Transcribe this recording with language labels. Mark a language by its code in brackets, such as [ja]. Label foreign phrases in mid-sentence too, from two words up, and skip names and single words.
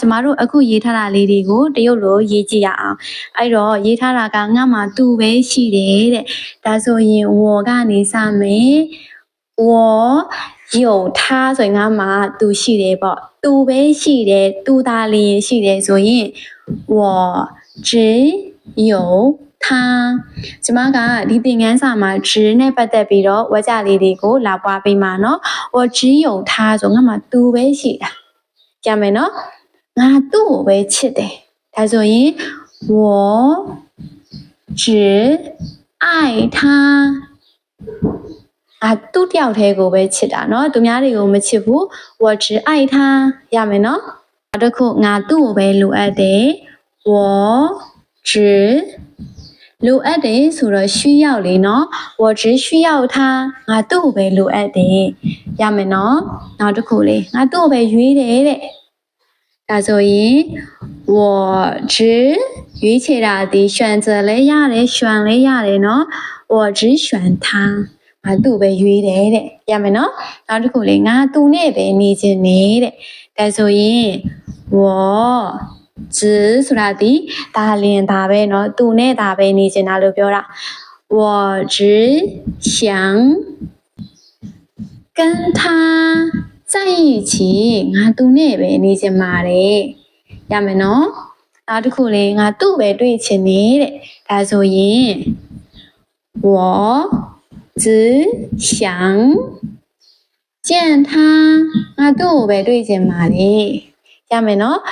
[my] ကျမတို့အခုရေးထားတာလေးတွေကိုတရုတ်လိုရေးကြည့်ရအောင်အဲ့တော့ရေးထားတာကငါမှာသူပဲရှိတယ်တဲ့ ဒါဆိုရင်我ကနေစမယ် [zh] 我有他 [my] ဆိုရင်ငါမှာသူရှိတယ်ပေါ့သူပဲရှိ တယ်သူသာလျင်ရှိတယ်ဆိုရင် [zh] 我只有他 [my] ကျမကဒီသင်ခန်းစာမှာ只နဲ့ပတ်သက်ပြီးတော့ဝါကြလေးတွေကိုလာပွားပေးမှာเนาะ [zh] 我只有他 [my] ဆိုငါမှာသူပဲရှိတာကြမယ်เนาะငါသူ့ကိုပဲချစ်တယ်ဒါဆိုရင် [zh] 我只爱他 [my] သူ့တယောက်တည်းကိုပဲချစ်တာเนาะသူများတွေကိုမချစ်ဘူး [zh] 我只爱他 [my] ရမယ်เนาะနောက်တစ်ခုငါသူ့ကိုပဲလိုအပ်တယ် [zh] 我只 [my] လိုအပ်တယ်ဆိုတော့需要 လေเนาะ [zh] 我只需要他 [my] ငါသူ့ကိုပဲလိုအပ်တယ်ရမယ်เนาะနောက်တစ်ခုလေငါသူ့ကို ပဲရွေးတယ်တဲ့ဒါဆိုရင် [zh] 我只 [my] ရွေးချယ်တာဒီ选择လဲရတယ်选လဲရတယ်เนาะ [zh] 我只选他 [my] ငါသူ့ပဲရွေးတယ်တဲ့ရမယ်เนาะနောက်တစ်ခုလေငါသူ့နဲ့ပဲနေခြင်းနေတဲ့ဒါဆိုရင် [zh] 我只 [my] ဆိုတာဒီဒါလင်ဒါပဲเนาะသူနဲ့ဒါပဲနေခြင်းတာလို့ပြောတာ [zh] 我只想跟他在一起 [my] ငါသူနဲ့ပဲနေခြင်းပါတယ်ရမယ်เนาะနောက်တစ်ခုလေငါသူ့ပဲတွေ့ချင်နေတဲ့ဒါဆိုရင် [zh] 我只想见他 [my] ငါသူ့ကိုပဲတွေ့ချင်ပါတယ်ရမယ်เนาะ